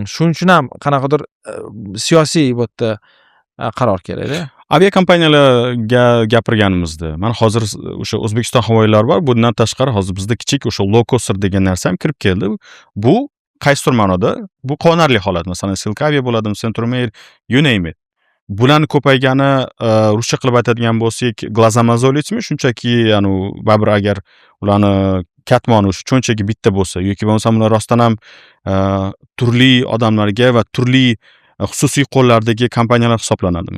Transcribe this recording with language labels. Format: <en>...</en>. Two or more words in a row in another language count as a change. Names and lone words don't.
<uz>Shuning uchun ham qanaqadir siyosiy bu yerda qaror kerak-da. Aviakompaniyalarga gapirganimizda, mana hozir o'sha O'zbekiston havo yo'llari bor. Bundan tashqari hozir bizda kichik o'sha</uz> <en>low coaster</en> <uz>degan narsa ham kirib keldi. Bu qaysidir ma'noda bu quvonarli holat. Masalan, Silkavia bo'ladimi, Centromair,</uz> <en>you name it.</en> <uz>Bularni ko'paygani ruscha qilib aytadigan bo'lsak, glazamazolitsmi, shunchaki ya'ni baribir agar ularni katmoni o'sha cho'nchagi bitta bo'lsa yoki bo'lmasa ular rostdan ham turli odamlarga va turli xususiy qo'llardagi kompaniyalar hisoblanadimi?</uz>